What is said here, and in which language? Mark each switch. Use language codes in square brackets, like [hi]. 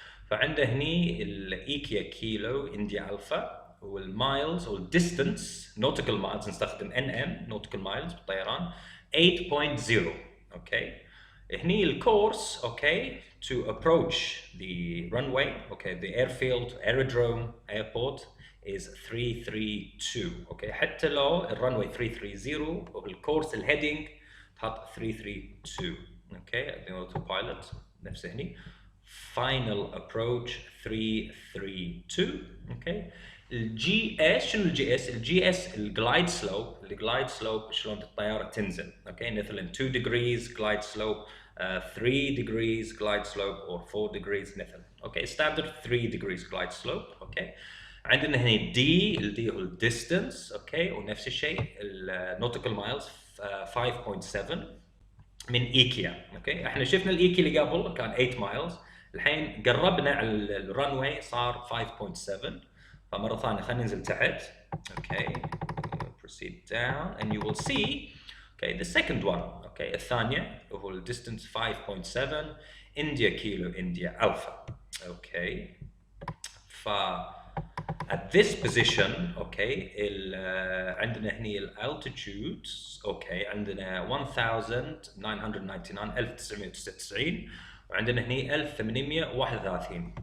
[ar] فعنده هني الايكيا كيلو انديا الفا والمايلز والديستنس نوتيكال مايلز نستخدم NM نوتيكال مايلز بالطيران 8.0. اوكي. [en] هني الكورس okay to approach the runway okay the airfield aerodrome airport is 332. Okay. [ar] حتى لو الرنوي 330 والكورس الهيدنج تحط 332. اوكي. الاوتو بايلوت نفسه هني final approach 332. اوكي. الجي اس شنو الجي اس؟ الجي اس الجلايد سلوب شلون الطياره تنزل. اوكي. [en] مثلا 2 degrees glide slope 3 degrees glide slope or 4 degrees مثلا. Okay. Standard 3 degrees glide slope. Okay. [ar] عندنا هنا دي الدي هو الديستنس. اوكي. ونفس الشيء النوتيكال مايلز 5.7 من ايكيا. اوكي. احنا شفنا الايكيا اللي قبل كان 8 مايلز. الحين قربنا على الرنوي صار 5.7. فمره ثانيه خلينا ننزل تحت. اوكي. [en] proceed down and you will see okay the second one. Okay. [ar] الثانيه وهو الديستنس 5.7 انديا كيلو انديا الفا. اوكي. ف at this position اوكي عندنا هني الالتيتيود اوكي عندنا 1999 وعندنا هني 1831.